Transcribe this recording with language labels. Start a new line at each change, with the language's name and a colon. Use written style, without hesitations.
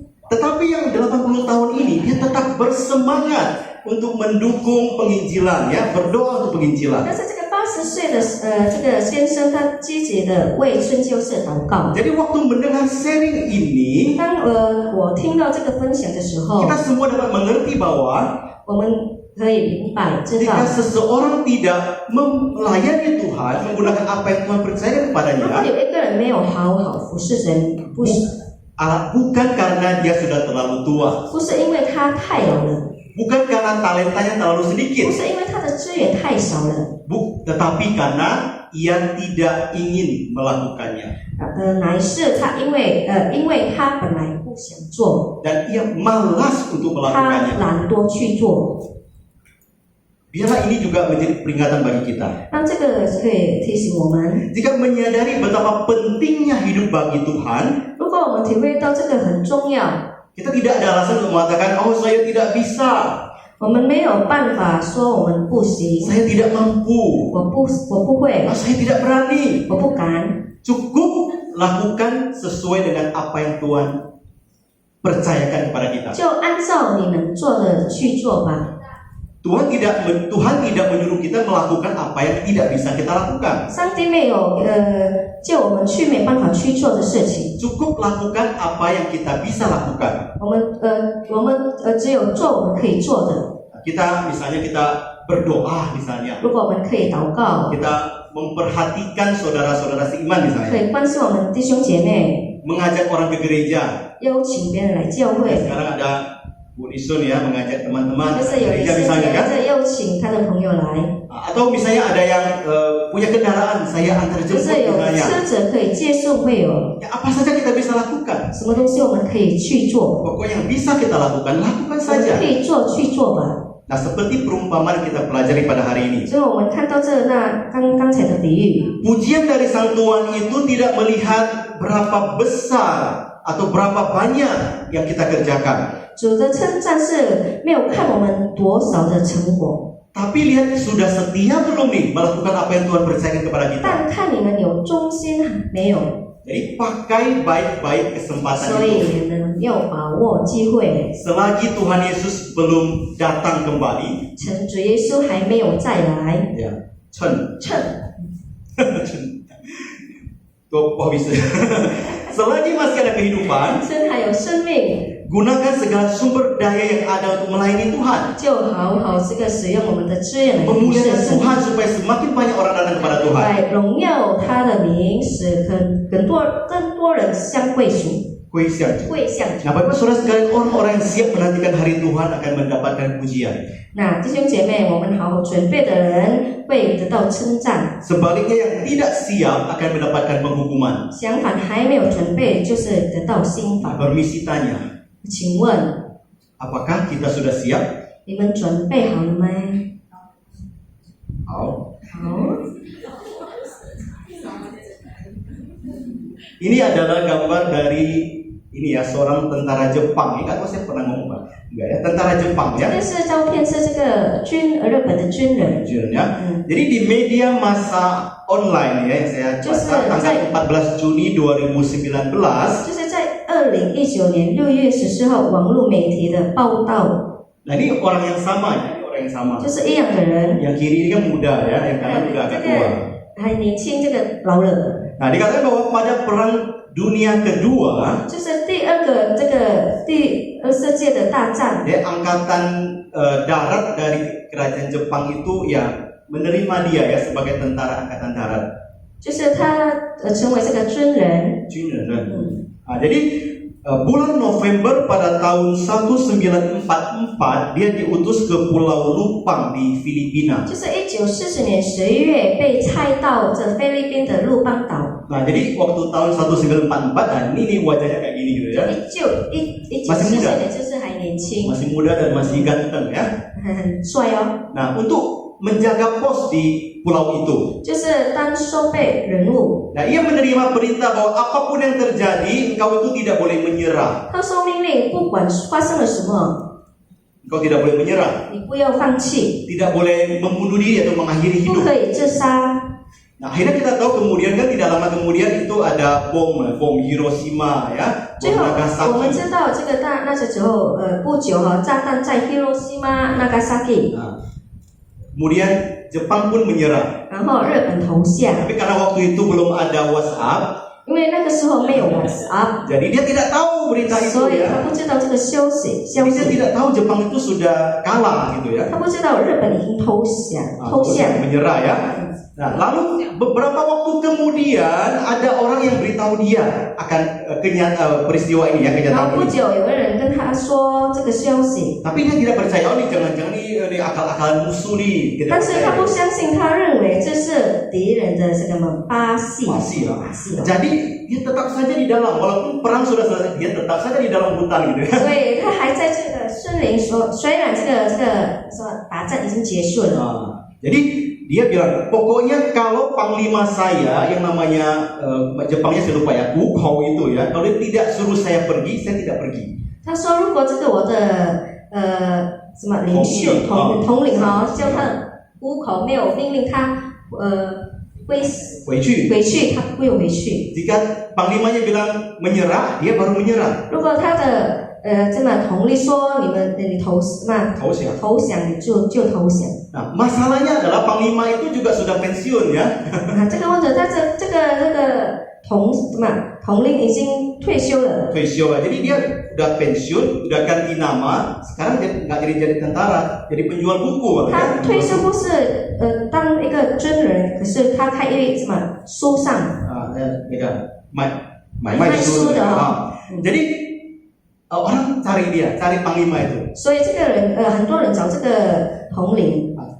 Indonesian: Tetapi yang 80 tahun ini dia tetap bersemangat untuk mendukung penginjilan ya, berdoa untuk penginjilan.
Chinese: 但是这个80岁的这个先生，他积极的为春秋社祷告。
Indonesian: Jadi waktu mendengar sharing ini,
Chinese: 当我听到这个分享的时候，
Indonesian: kita semua dapat mengerti bahwa
Chinese: 我们可以明白知
Indonesian: jika
Chinese: 道，
Indonesian: seseorang tidak melayani Tuhan menggunakan apa yang Tuhan percayakan
Chinese: 如果
Indonesian: kepadanya,
Chinese: 有一个人没有好好服侍神，不是
Indonesian: bukan karena dia sudah terlalu tua,
Chinese: 不是因为他太老了，
Indonesian: bukan karena talentanya terlalu
Chinese: 不
Indonesian: sedikit,
Chinese: 是因为他的资源太少了，
Indonesian: tetapi karena ia tidak ingin melakukannya
Chinese: 乃是他因为他本来不想做，
Indonesian: dan ia malas untuk
Chinese: 他
Indonesian: melakukannya.
Chinese: 懒惰去做。
Indonesian: Biarlah ini juga menjadi peringatan bagi kita.
Chinese: 那这个可以提醒我们，
Indonesian: Jika menyadari betapa pentingnya hidup bagi Tuhan,
Chinese: 如果我们体会到这个很重要，
Indonesian: kita tidak ada alasan untuk mengatakan, oh saya tidak bisa,
Chinese: 我们没有办法说我们不行，
Indonesian: saya tidak mampu,
Chinese: 我不会，
Indonesian: saya tidak berani.
Chinese: 我不敢。
Indonesian: Cukup lakukan sesuai dengan apa yang Tuhan percayakan kepada kita.
Chinese: 就按照你能做的去做吧。
Indonesian: Tuhan tidak menyuruh kita melakukan apa yang tidak bisa kita lakukan.
Chinese: 上帝没有叫我们去没办法去做的事情，
Indonesian: Cukup lakukan apa yang kita bisa lakukan.
Chinese: 我们只有做我们可以做的。
Indonesian: Misalnya kita berdoa misalnya,
Chinese: 如果我们可以祷告，
Indonesian: kita memperhatikan saudara-saudara seiman
Chinese: 可
Indonesian: misalnya,
Chinese: 以关心我们弟兄姐妹，
Indonesian: mengajak orang ke gereja.
Chinese: 邀请别人来教会，
Indonesian: Sekarang ada Bu Lisun ya mengajak teman-teman
Chinese: 就
Indonesian: ke
Chinese: 是有一
Indonesian: gereja
Chinese: 些
Indonesian: misalnya
Chinese: 人
Indonesian: kan.
Chinese: 在邀请他的朋友来，
Indonesian: Atau misalnya ada yang punya kendaraan, saya antar
Chinese: 就
Indonesian: jemput
Chinese: 是有
Indonesian: misalnya.
Chinese: 车者可以接送会友，
Indonesian: Ya, apa saja kita bisa lakukan.
Chinese: 什么东西我们可以去做，
Indonesian: Pokoknya yang bisa kita lakukan, lakukan
Chinese: 我们
Indonesian: saja.
Chinese: 可以做去做吧。
Indonesian: Nah, seperti perumpamaan kita pelajari pada hari ini.
Chinese: 所以我们看到刚才的比喻，
Indonesian: Pujian dari Sang Tuhan itu tidak melihat berapa besar atau berapa banyak yang kita kerjakan.
Chinese: 主的称赞是没有看我们多少的成果，
Indonesian: Tapi lihat sudah setia belum nih melakukan apa yang Tuhan percayakan kepada kita.
Chinese: 但看你们有忠心没有。
Indonesian: Jadi pakai baik-baik kesempatan
Chinese: 所
Indonesian: itu.
Chinese: 以呢，要把握机会，
Indonesian: Selagi Tuhan Yesus belum datang kembali,
Chinese: 趁主耶稣还没有再来， ya, 趁趁
Indonesian: Kok bisa? Selagi masih ada kehidupan,
Chinese: 趁还有生命，
Indonesian: gunakan segala sumber daya yang ada untuk melayani Tuhan.
Chinese: 就好好这个使用我们的资源来服侍
Indonesian: Memuliakan
Chinese: 神，
Indonesian: Tuhan supaya semakin banyak orang datang kepada Tuhan.
Chinese: 来荣耀他的名，使更多人相归属， Kuisian. 归向主。
Indonesian: Nah, Bapak Saudara sekalian, orang-orang yang siap menantikan hari Tuhan akan mendapatkan pujian.
Chinese: 那弟兄姐妹，我们好好准备的人会得到称赞，
Indonesian: Sebaliknya yang tidak siap akan mendapatkan penghukuman.
Chinese: 相反还没有准备就是得到刑
Indonesian: Nah,
Chinese: 罚。
Indonesian: permisi tanya,
Chinese: 请问
Indonesian: apakah kita sudah siap?
Chinese: 你们准备好了吗？ Oh. 好，
Indonesian: Ini adalah gambar dari ini ya, seorang tentara Jepang. Ini kan saya pernah ngomong Pak. Enggak ya, tentara Jepang
Chinese: 这
Indonesian: ya.
Chinese: 个是照片，是这个日本的军人。
Indonesian: Ya. 嗯， Jadi di media massa online ya, yang saya baca tanggal 14 Juni 2019.
Chinese: 就是在2019年6月14号网络媒体的报道，
Indonesian: Nah, ini orang yang sama ya, ini orang yang sama.
Chinese: 就是一样的人，
Indonesian: Yang kiri ini kan muda ya, yang kanan udah
Chinese: 这
Indonesian: agak tua.
Chinese: 个还年轻，这个老了，
Indonesian: Nah, dikatakan bahwa pada perang dunia kedua,
Chinese: 就是第二次世界的大战，
Indonesian: ya, angkatan darat dari kerajaan Jepang itu ya menerima dia ya sebagai tentara angkatan darat.
Chinese: 就是他成为这个军人。 Junren.
Indonesian: Nah, jadi bulan November pada tahun 1944 dia diutus ke Pulau Lupang di Filipina.
Chinese: 就是1940年11月被派到这菲律宾的鹿邦岛。
Indonesian: Nah, jadi waktu tahun 1944, nah ini wajahnya kayak gini gitu ya.
Chinese: 1940年就是还年轻，
Indonesian: Masih muda dan masih ganteng ya.
Chinese: 很帅哦。
Indonesian: Nah, untuk menjaga pos di pulau itu.
Chinese: 就是当收备人物，
Indonesian: Nah, ia menerima perintah bahwa apapun yang terjadi, engkau itu tidak boleh menyerah.
Chinese: 他收命令，不管发生了什么，
Indonesian: Engkau tidak boleh menyerah.
Chinese: 你不要放弃，
Indonesian: Tidak boleh membunuh diri atau mengakhiri
Chinese: 不
Indonesian: hidup.
Chinese: 可以自杀。
Indonesian: Nah, akhirnya kita tahu kemudian kan tidak lama kemudian itu ada bom Hiroshima ya,
Chinese: 最
Indonesian: bom
Chinese: 后我们
Indonesian: Nagasaki.
Chinese: 知道这个那时候不久炸弹在 Hiroshima、Nagasaki，
Indonesian: Nah, kemudian Jepang pun menyerah.
Chinese: 然后日本投降，
Indonesian: Tapi karena waktu itu belum ada WhatsApp,
Chinese: 因为那个时候没有 WhatsApp，
Indonesian: jadi dia tidak tahu berita itu
Chinese: 所以他
Indonesian: ya.
Chinese: 不知道这个消息。
Indonesian: Jadi dia tidak tahu Jepang itu sudah kalah gitu ya.
Chinese: 他不知道日本已经投降，
Indonesian: Nah,
Chinese: 投降。
Indonesian: menyerah ya. Nah, lalu beberapa waktu kemudian ada orang yang beritahu dia akan peristiwa ini ya,
Chinese: 然
Indonesian: kenyataan
Chinese: 后不
Indonesian: ini.
Chinese: 久有个人跟他说这个消息，
Indonesian: Tapi dia tidak percaya, oh ini jangan-jangan ini akal-akalan musuh nih. Tidak
Chinese: 但是他
Indonesian: percaya.
Chinese: 不相信，他认为这是敌人的这个把戏，
Indonesian: Masih ya.
Chinese: 把戏哦。
Indonesian: Jadi dia tetap saja di dalam, walaupun perang sudah selesai, dia tetap saja di dalam hutan gitu ya.
Chinese: 所以他还在这个森林说，虽然这个什么打仗已经结束了，
Indonesian: Nah, jadi dia bilang, pokoknya kalau panglima saya yang namanya Jepangnya saya lupa ya, Kukou itu ya, kalau dia tidak suruh saya pergi, saya tidak pergi.
Chinese: 他说如果这个我的什么领袖统领哈，叫他虎口没有命令他回去。回去，他不会回去。
Indonesian: Jika panglimanya bilang menyerah, dia baru menyerah.
Chinese: 如果他的这么统领说你投降，你就投降。
Indonesian: Nah, masalahnya adalah panglima itu juga sudah pensiun ya.
Chinese: 啊，这个问题，这个统领已经退休了。
Indonesian: Jadi dia udah pensiun, udah ganti nama, sekarang nggak jadi tentara, jadi penjual buku.
Chinese: 他退休后是当一个军人，可是他开一什么书上那个卖卖书的
Indonesian: Jadi orang cari dia, cari panglima itu.
Chinese: 所以这个人很多人找这个统领，